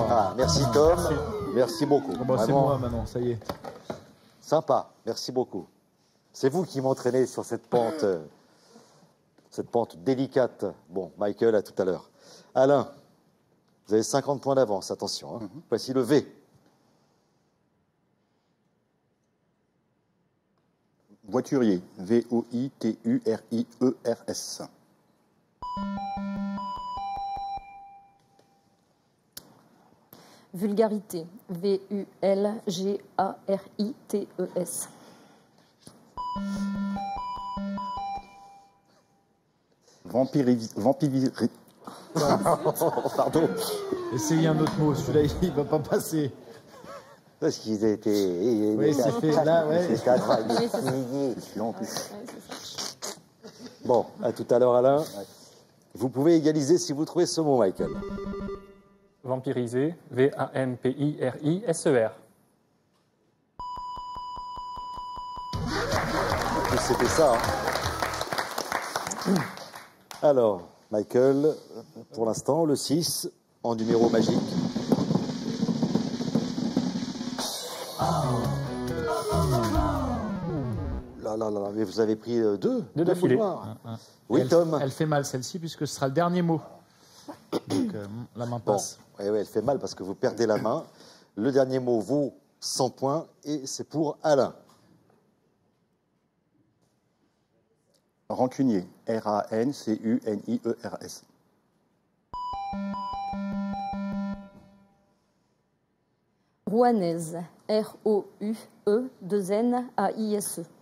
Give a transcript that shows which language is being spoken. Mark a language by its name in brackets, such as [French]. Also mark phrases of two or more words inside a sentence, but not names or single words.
[French] Ah, merci Tom. Merci beaucoup. Bon, bah, c'est Vraiment moi maintenant, ça y est. sympa. Merci beaucoup. C'est vous qui m'entraînez sur cette pente délicate. Bon, Michael, à tout à l'heure. Alain, vous avez 50 points d'avance. Attention. Hein. Voici le V. Voiturier. V-O-I-T-U-R-I-E-R-S. Vulgarité, V-U-L-G-A-R-I-T-E-S. Vampiri... Pardon. Essayez un autre mot. Celui-là, il va pas passer. Parce qu'ils étaient. Oui, c'est fait. Là, ouais. Celui-là, en plus. Bon, à tout à l'heure, Alain. Vous pouvez égaliser si vous trouvez ce mot, Michael. Vampirisé. V-A-M-P-I-R-I-S-E-R. En plus, c'était ça. Hein. Alors, Michael, pour l'instant, le 6 en numéro magique. Là, mais vous avez pris deux d'affilée. boules noires. Oui, elle, Tom. Elle fait mal celle-ci puisque ce sera le dernier mot. Donc la main Bon, passe. ouais, elle fait mal parce que vous perdez la main. Le dernier mot vaut 100 points et c'est pour Alain. Rancunier. R-A-N-C-U-N-I-E-R-S. Rouennaise, R-O-U-E-2-N-A-I-S-E.